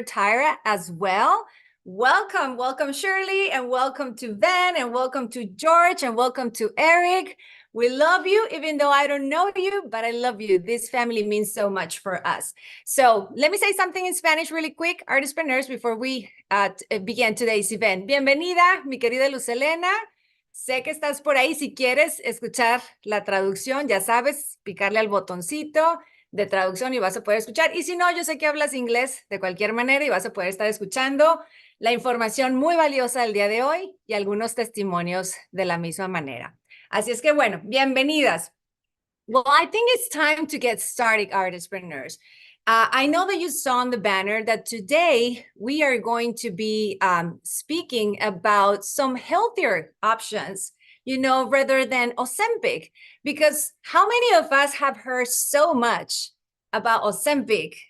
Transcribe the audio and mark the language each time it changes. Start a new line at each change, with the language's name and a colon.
English: Tyra as well. Welcome, welcome Shirley, and welcome to Ben, and welcome to George, and welcome to Eric. We love you, even though I don't know you, but I love you. This family means so much for us. So let me say something in Spanish really quick, Ardyspreneurs, before we begin today's event.
Spanish: Bienvenida, mi querida Luz Helena. Sé que estás por ahí. Si quieres escuchar la traducción, ya sabes, picarle al botoncito de traducción y vas a poder escuchar. Y si no, yo sé que hablas inglés de cualquier manera y vas a poder estar escuchando la información muy valiosa del día de hoy y algunos testimonios de la misma manera. Así es que bueno, bienvenidas.
English: Well, I think it's time to get started, Ardyspreneurs. I know that you saw on the banner that today we are going to be speaking about some healthier options, rather than Ozempic, because how many of us have heard so much about Ozempic?